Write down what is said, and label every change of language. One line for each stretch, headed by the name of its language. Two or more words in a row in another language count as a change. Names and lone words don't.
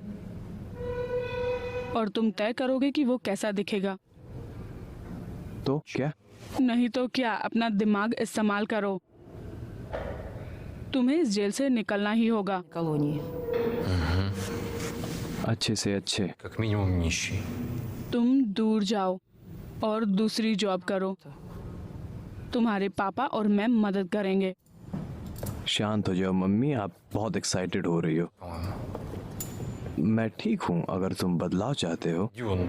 Hindi: और तुम तय करोगे कि वो कैसा दिखेगा। तो क्या? नहीं तो क्या, अपना दिमाग इस्तेमाल करो। तुम्हें इस जेल से निकलना ही होगा।
Russian: Колонии.
Hindi: अच्छे से अच्छे।
Russian: Как минимум нищий.
Hindi: तुम दूर जाओ और दूसरी जॉब करो। तुम्हारे पापा और मैं मदद करेंगे। शांत हो जाओ मम्मी, आप बहुत एक्साइटेड हो रही हो। मैं ठीक हूँ। अगर तुम बदलाव चाहते हो
Russian: Дюн.